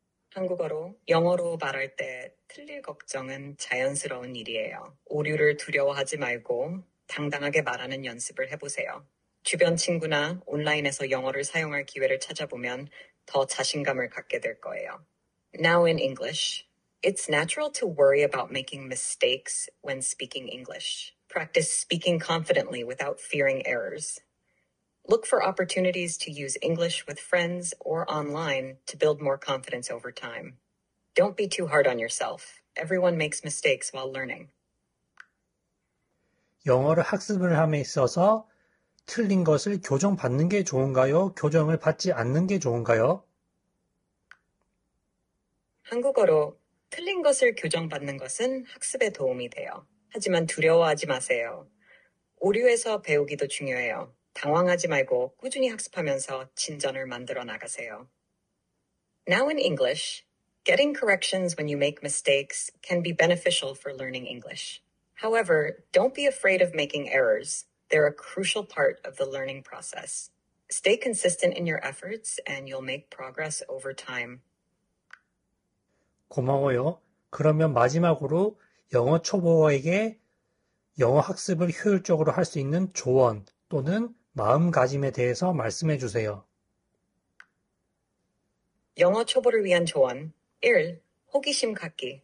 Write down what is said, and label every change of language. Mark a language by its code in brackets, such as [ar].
[ko] 한국어로 영어로 말할 때 틀릴 걱정은 자연스러운 일이에요. 오류를 두려워하지 말고 당당하게 말하는 연습을 해보세요. 주변 친구나 온라인에서 영어를 사용할 기회를 찾아보면 더 자신감을 갖게 될 거예요. [en] Now in English, it's natural to worry about making mistakes when speaking English. Practice speaking confidently without fearing errors. Look for opportunities to use English with friends or online to build more confidence over time. Don't be too hard on yourself. Everyone makes mistakes while learning. [ko] 영어를 학습을 함에 있어서 틀린 것을 교정받는 게 좋은가요? 교정을 받지 않는 게 좋은가요? 한국어로 틀린 것을 교정받는 것은 학습에 도움이 돼요. 하지만 두려워하지 마세요. 오류에서 배우기도 중요해요. 당황하지 말고 꾸준히 학습하면서 진전을 만들어 나가세요. [en] Now in English, getting corrections when you make mistakes can be beneficial for learning English. However, don't be afraid of making errors. They're a crucial part of the learning process. Stay consistent in your efforts and you'll make progress over time. [ko] 고마워요. 그러면 마지막으로 영어 초보에게 영어 학습을 효율적으로 할 수 있는 조언 또는 마음가짐에 대해서 말씀해 주세요. 영어 초보를 위한 조언 1. 호기심 갖기.